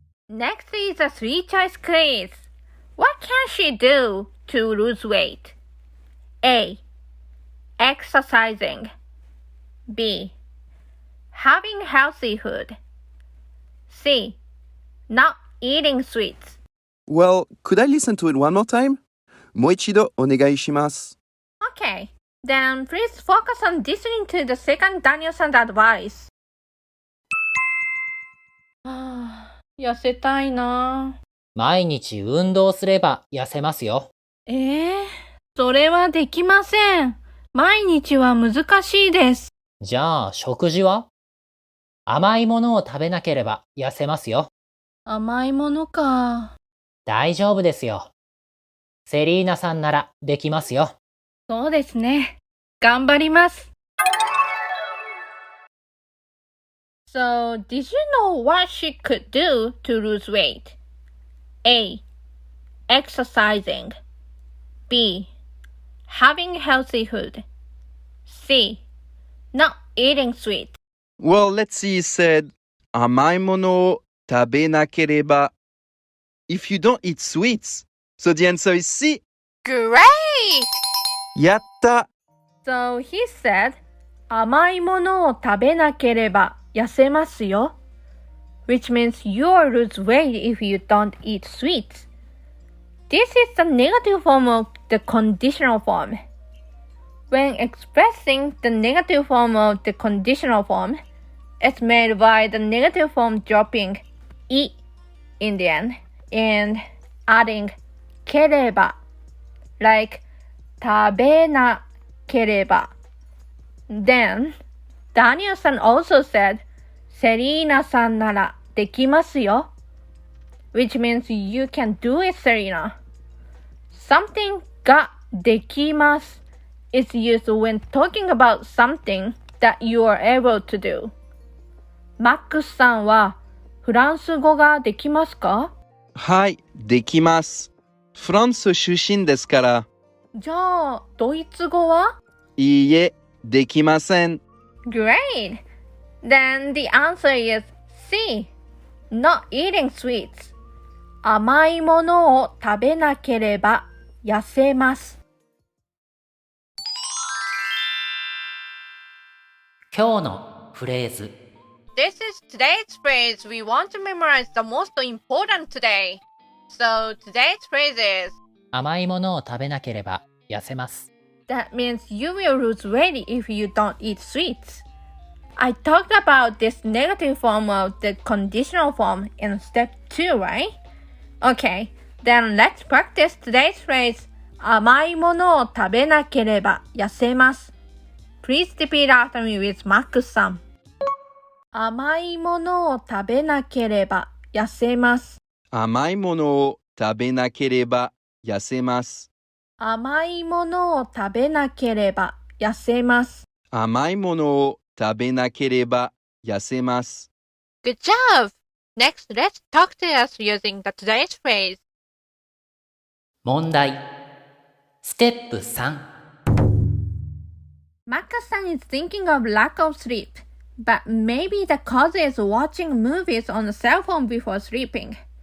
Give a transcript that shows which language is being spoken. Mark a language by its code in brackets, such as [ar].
[en] Next is a three-choice quiz. What can she do to lose weight? A. Exercising. B. Having healthy food. C. Not eating sweets. Well, could I listen to it one more time? [ja] もう一度お願いします。 [en] Okay, then please focus on listening to the second Daniel-san's advice. [ja] 痩せたいな。毎日運動すれば痩せますよ。それはできません。毎日は難しいです。じゃあ食事は？甘いものを食べなければ痩せますよ。甘いものか。大丈夫ですよ。セリーナさんならできますよ。そうですね。頑張ります。 [en] So, did you know what she could do to lose weight? A. Exercising. B. Having healthy food. C. Not eating sweet. Well, let's see, he said, [ja] 甘いものを食べなければ. [en] If you don't eat sweets. So the answer is C. Great! [ja] やった! [en] So he said, [ja] 甘いものを食べなければ痩せますよ. [en] Which means you'll lose weight if you don't eat sweets. This is the negative form of the conditional form. When expressing the negative form of the conditional form, it's made by the negative form dropping "い" in the end and adding ければ like 食べなければ. Then, Daniel-san also said, [ja] セリーナさんならできますよ. [en] Which means you can do it, Serena. Something ができます is used when talking about something that you are able to do. [ja] マックスさんはフランス語ができますか？はい、できます。フランス出身ですから。じゃあ、ドイツ語は？いいえ、できません。 [en] Great! Then the answer is C. Not eating sweets. [ja] 甘いものを食べなければ痩せます。今日のフレーズ。 [en] This is today's phrase we want to memorize the most important today. So today's phrase is [ja] 甘いものを食べなければ痩せます。 [en] That means you will lose weight if you don't eat sweets. I talked about this negative form of the conditional form in step 2, right? Okay, then let's practice today's phrase [ja] 甘いものを食べなければ痩せます. [en] Please repeat after me with Max-san. [ja] 甘いものを食べなければ痩せます。甘いものを食べなければ痩せます。甘いものを食べなければ痩せます。甘いものを食べなければ痩せます。 [en] Good job! Next, let's talk to us using the today's phrase. [ja] 問題。ステップ3。 [en] Maka-san is thinking of lack of sleep, but maybe the cause is watching movies on the cell phone before sleeping.